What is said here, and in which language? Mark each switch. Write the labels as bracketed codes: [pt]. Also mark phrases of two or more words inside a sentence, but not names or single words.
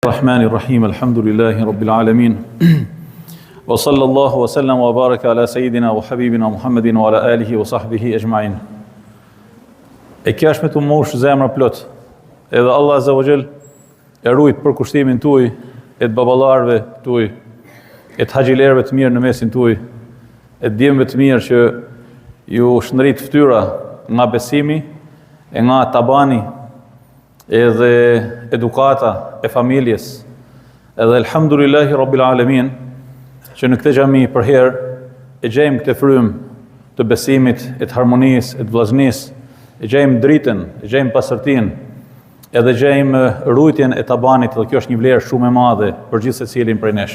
[ar] الرحمن الرحيم، الحمد لله رب العالمين. وصلى الله وسلم وبارك على سيدنا وحبيبنا محمد وعلى آله وصحبه أجمعين. [sq] E kjo është me të mosh zemra plot. Edhe Allah [ar] عز وجل [sq] e rujt për kushtimin tuaj, e të baballarëve tuaj, e të haxhilerëve të mirë në mesin tuaj, e të djemve të mirë që ju shndrit fytyra nga besimi e nga tabani edhe edukata e familjes, edhe [ar] الحمد لله رب العالمين [sq] që në këtë xhami për herë e gjejmë këtë frymë të besimit, e të harmonisë, e të vllaznisë, e gjejmë dritën, e gjejmë pastërtinë, edhe gjejmë rujtjen e tabanit, dhe kjo është një vlerë shumë e madhe për gjithë secilin prej nesh.